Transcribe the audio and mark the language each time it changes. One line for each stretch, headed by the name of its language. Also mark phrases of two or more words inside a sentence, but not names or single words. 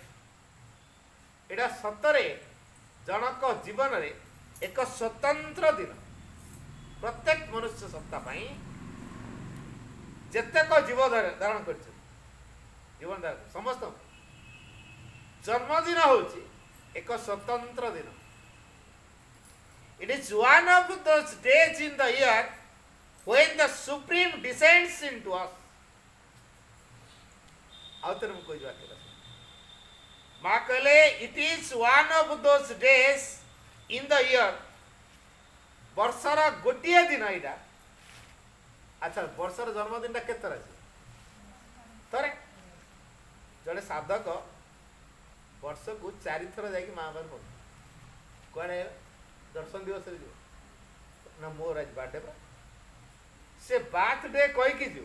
Odia: ଏଇଟା ସତରେ ଜଣକ ଜୀବନରେ ଏକ ସ୍ୱତନ୍ତ୍ର ଦିନ। ପ୍ରତ୍ୟେକ ମନୁଷ୍ୟ ସତ୍ତା ପାଇଁ ଯେତେକ ଜୀବ ଧାରଣ କରିଛନ୍ତି, ଜୀବନ ଧାରଣ ସମସ୍ତଙ୍କୁ ଜନ୍ମଦିନ ହେଉଛି ଏକ ସ୍ୱତନ୍ତ୍ର ଦିନ।
English: It is one of those days in the year when the Supreme descends into us.
Odia: ଆଉ ଥରେ ମୁଁ କହିବା ମା କହିଲେ
English: it is one of those days in the year।
Odia: ବର୍ଷର ଗୋଟିଏ ଦିନ ଏଇଟା। ଆଚ୍ଛା, ବର୍ଷର ଜନ୍ମଦିନଟା କେତେ ଥର ଅଛି? ଥରେ। ଜଣେ ସାଧକ ବର୍ଷକୁ 4 ଥର ଯାଇକି ମା ବାପାର ପଡୁ କୁଆଡ଼େ ଦର୍ଶନ ଦିବସରେ ଯିବ ନା, ମୋର ଆଜି ବାର୍ଥଡେ ପା, ସେ ବାର୍ଥଡେ କହିକି ଯିବ।